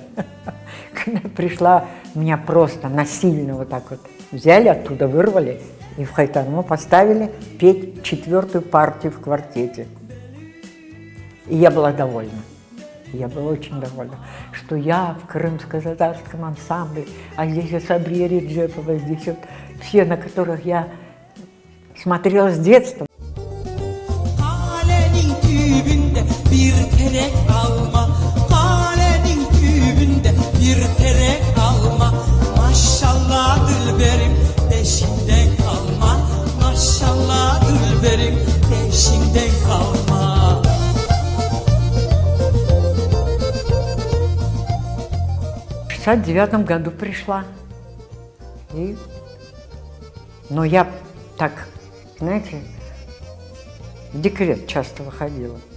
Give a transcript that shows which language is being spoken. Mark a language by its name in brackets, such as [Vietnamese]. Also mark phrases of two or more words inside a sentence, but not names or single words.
[Russian] Когда я пришла, меня просто насильно вот так вот взяли, оттуда вырвали и в Хайтарму поставили петь 4-ю партию в квартете. И я была довольна. Я была очень довольна, что я в крымско-татарском ансамбле, а здесь вот Сабрия Реджепова, здесь вот все, на которых я смотрела с детства. [Crimean Tatar] Halenin tübünde bir terek alma, halenin tübünde bir terek alma. Maşallah Dilberim peşinden kalma, maşallah Dilberim peşinden kalma. [Russian] В 69 году пришла. Но я так, знаете, в декрет часто выходила.